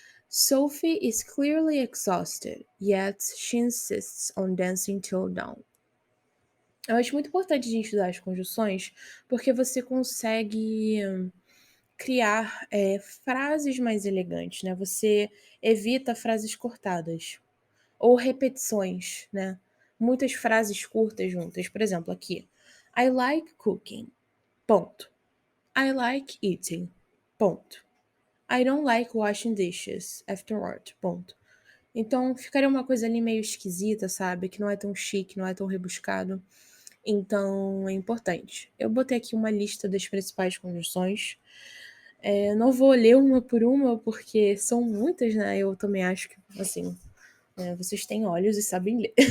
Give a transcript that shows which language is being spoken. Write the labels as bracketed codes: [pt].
[en] Sophie is clearly exhausted, yet she insists on dancing till dawn. [pt] Eu acho muito importante a gente estudar as conjunções, porque você consegue criar frases mais elegantes, né? Você evita frases cortadas ou repetições, né? Muitas frases curtas juntas. Por exemplo, aqui: [en] I like cooking. [pt] Ponto. [en] I like eating. [pt] Ponto. [en] I don't like washing dishes afterward. [pt] Ponto. Então ficaria uma coisa ali meio esquisita, sabe? Que não é tão chique, não é tão rebuscado. Então é importante. Eu botei aqui uma lista das principais conjunções. Não vou ler uma por uma, porque são muitas, né? Eu também acho que, assim, vocês têm olhos e sabem ler.